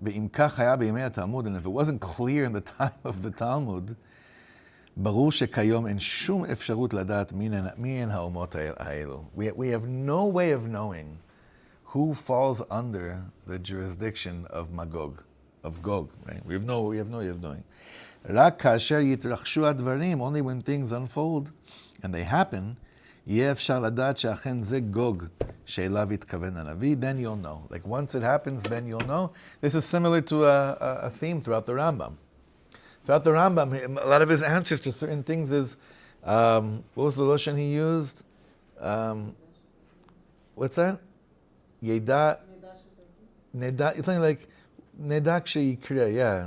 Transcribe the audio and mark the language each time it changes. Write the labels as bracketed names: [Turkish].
[English] And if it wasn't clear in the time of the Talmud, [Hebrew] ברור שכיום אין שום אפשרות לדעת מי הן האומות האלו. [English] We have no way of knowing who falls under the jurisdiction of Magog, of Gog, right? We have no way of knowing. [Hebrew] רק כאשר יתרחשו הדברים, [English] only when things unfold, and they happen, [Hebrew] יהיה אפשר לדעת שאכן זה גוג שאליו התכוון הנביא, [English] then you'll know. Like once it happens, then you'll know. This is similar to a theme throughout the Rambam. Throughout the Rambam, a lot of his answers to certain things is, what was the Lashon he used? What's that? Yeda, Neda, it's something like Nedak she'yikra, yeah.